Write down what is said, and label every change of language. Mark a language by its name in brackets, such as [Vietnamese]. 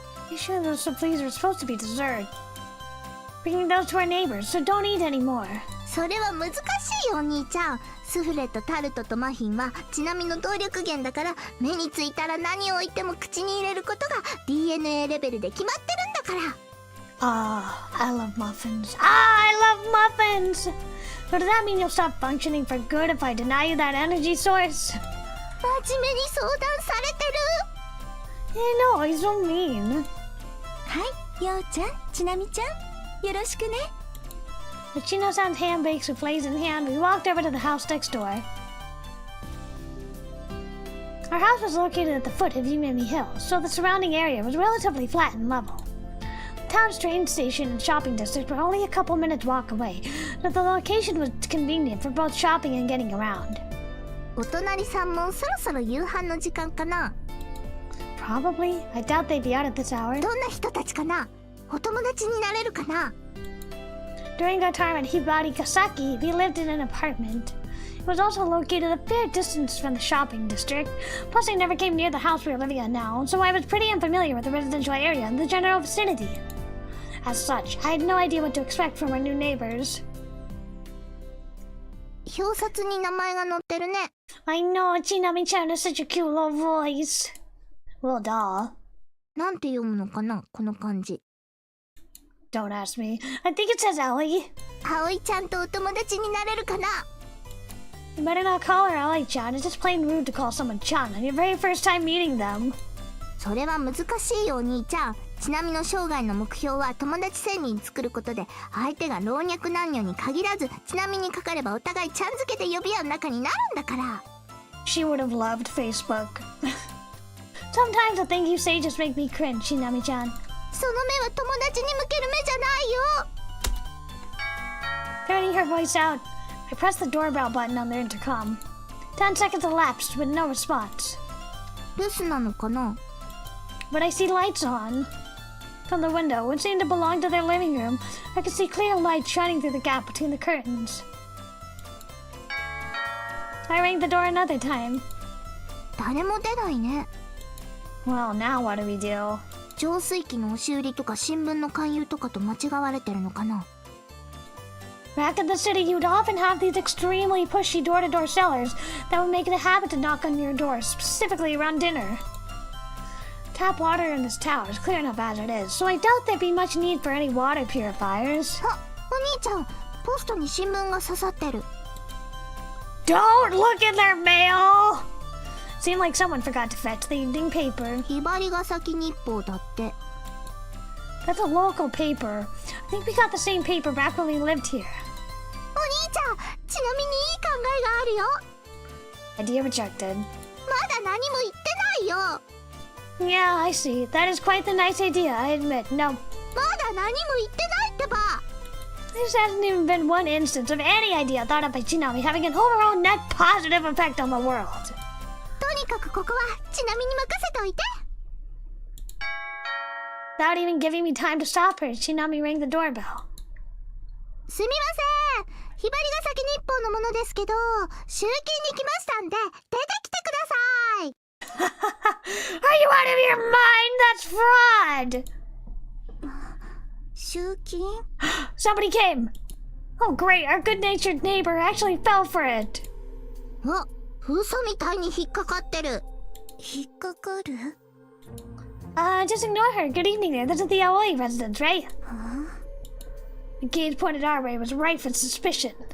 [English] You sure those supplies are supposed to be dessert? Bringing those to our neighbors, so don't eat anymore. [Japanese] それは難しいよ、お兄ちゃん。スフレとタルトとマフィンはちなみの動力源だから、目についたら何を置いても口に入れることが DNA レベルで決まってるんだから。 [English] I love muffins. I love muffins! So does that mean you'll stop functioning for good if I deny you that energy source? [Japanese] 真面目に相談されてる。 [English] No, he's so mean. [Japanese] はい、ようちゃん、ちなみちゃん、よろしくね。 [English] With Shino-san's hand-baked souffles in hand, we walked over to the house next door. Our house was located at the foot of Yumemi Hill, so the surrounding area was relatively flat and level. The town's train station and shopping district were only a couple minutes walk away, but the location was convenient for both shopping and getting around. [Japanese] お隣さんもそろそろ夕飯の時間かな。 [English] Probably. I doubt they'd be out at this hour. [Japanese] どんな人たちかな。お友達になれるかな。 [English] During our time at Hibarikasaki, we lived in an apartment. It was also located a fair distance from the shopping district. Plus, I never came near the house we are living in now, so I was pretty unfamiliar with the residential area and the general vicinity. As such, I had no idea what to expect from our new neighbors. [Japanese] 表札に名前が載ってるね。 [English] I know, Chinami-chan has such a cute little voice. Well, duh. [Japanese] なんて読むのかな、この漢字。 [English] Don't ask me. I think it says Ellie. [Japanese] 葵ちゃんとお友達になれるかな。 [English] You better not call her Ellie-chan. It's just plain rude to call someone Chan on your very first time meeting them. [Japanese] それは難しいよ、お兄ちゃん。ちなみの生涯の目標は友達1000人作ることで、相手が老若男女に限らず、ちなみにかかればお互いちゃん付けで呼び合う仲になるんだから。 [English] She would have loved Facebook. Sometimes the things you say just make me cringe, Shinami-chan. [Japanese] その目は友達に向ける目じゃないよ。 [English] Turning her voice out, I pressed the doorbell button on the intercom. 10 seconds elapsed with no response. [Japanese] 留守なのかな。 [English] But I see lights on. From the window, which seemed to belong to their living room, I could see clear light shining through the gap between the curtains. I rang the door another time. [Japanese] 誰も出ないね。 [English] Well, now what do we do? [Japanese] 浄水器の押し売りとか新聞の勧誘とかと間違われてるのかな。 [English] Back in the city, you'd often have these extremely pushy door-to-door sellers that would make it a habit to knock on your door, specifically around dinner. Tap water in this tower is clear enough as it is, so I doubt there'd be much need for any water purifiers. [Japanese] あ、お兄ちゃん、ポストに新聞が刺さってる。 [English] Don't look at their mail! Seemed like someone forgot to fetch the evening paper. [Japanese] ひばりが先日報だって。 [English] That's a local paper. I think we got the same paper back when we lived here. [Japanese] お兄ちゃん、ちなみにいい考えがあるよ。 [English] Idea rejected. [Japanese] まだ何も言ってないよ。 [English] Yeah, I see. That is quite the nice idea, I admit. No, [Japanese] まだ何も言ってないってば。 [English] there hasn't even been one instance of any idea thought up by Chinami having an overall net positive effect on the world. [Japanese] とにかくここはちなみに任せておいて。 [English] Without even giving me time to stop her, Chinami rang the doorbell. [Japanese] すみません。ひばりが先日報のものですけど、集金に来ましたんで、出てきてください。 [English] Are you out of your mind? That's fraud! [Japanese] 集金 [English] Somebody came! Oh great, our good-natured neighbor actually fell for it! [Japanese] あ、封鎖みたいに引っかかってる。引っかかる？ [English] Just ignore her. Good evening there. This is the Aoi residence, right? は The gaze pointed our way was rife with suspicion.